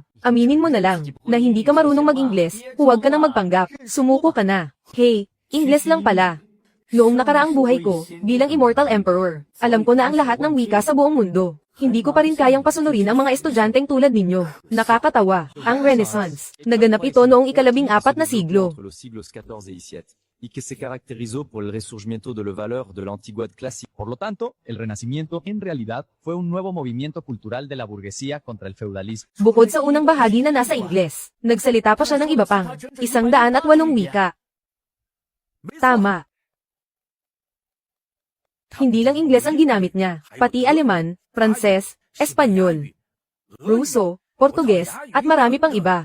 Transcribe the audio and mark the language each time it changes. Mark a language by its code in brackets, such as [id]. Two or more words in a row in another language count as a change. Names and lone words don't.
[tl] Aminin mo na lang, na hindi ka marunong mag-Ingles, huwag ka nang magpanggap. Sumuko ka na. Hey, Ingles lang pala. Noong nakaraang buhay ko, bilang [en] Immortal Emperor, [tl] alam ko na ang lahat ng wika sa buong mundo. Hindi ko pa rin kayang pasunurin ang mga estudyanteng tulad ninyo. Nakakatawa, ang Renaissance. Naganap ito noong ika-14 na siglo. [es] Entre los siglos XIV y XVII, y que se caracterizó por el resurgimiento de los valores de la antigüedad clásica. Por lo tanto, el Renacimiento en realidad fue un nuevo movimiento cultural de la burguesía contra el feudalismo. [tl] Bukod sa unang bahagi na nasa Ingles, nagsalita pa siya ng iba pang 108 wika. Tama. Hindi lang Ingles ang ginamit niya, pati Aleman, Pranses, Espanyol, Ruso, Portuges, at marami pang iba.